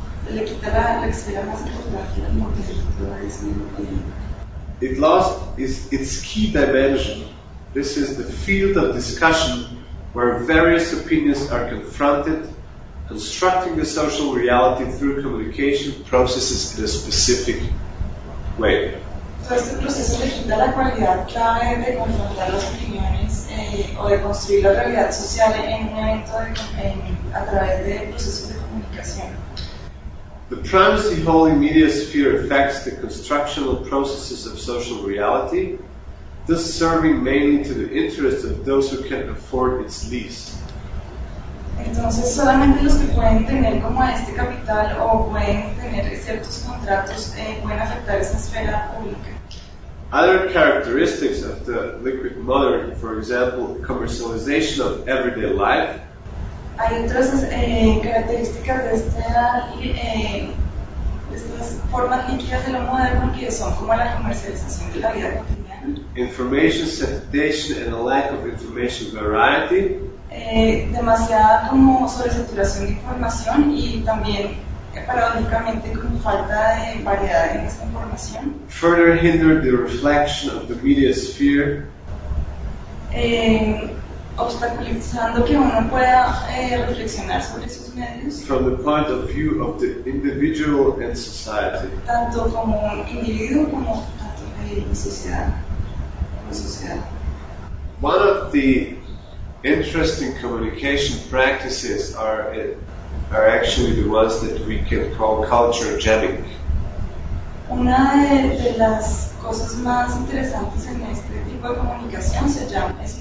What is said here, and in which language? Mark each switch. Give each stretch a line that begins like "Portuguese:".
Spanish: Le quita la esfera más importante.
English: It lost its key dimension. This is the field of discussion where various opinions are confronted, constructing the social reality through communication processes in a specific way.
Spanish: Todo este proceso le quita la cualidad clave de confrontar las opiniones o de construir la realidad social en un evento a través de procesos de comunicación.
English: The primacy holding media sphere affects the constructional processes of social reality, thus serving mainly to the interests of those who can afford its lease.
Spanish: Entonces, solamente los que pueden tener como este capital o pueden tener ciertos contratos pueden afectar esa esfera pública.
English: Other characteristics of the liquid modern, for example, commercialization of everyday life.
Spanish: Hay otras características de estas formas líquidas de lo moderno que son como la comercialización de la vida cotidiana.
English: Information saturation and a lack of information variety.
Spanish: Demasiada como sobresaturación de información y también paradójicamente como falta de variedad en esta información.
English: Further hinder the reflection of the media sphere.
Spanish: Obstaculizando que uno pueda reflexionar sobre sus medios.
English: From the point of view of the individual and society.
Spanish: Tanto como un individuo como tanto sociedad.
English: One of the interesting communication practices are actually the ones that we can call culture jamming.
Spanish: Una de las cosas más interesantes en este tipo de comunicación se llama.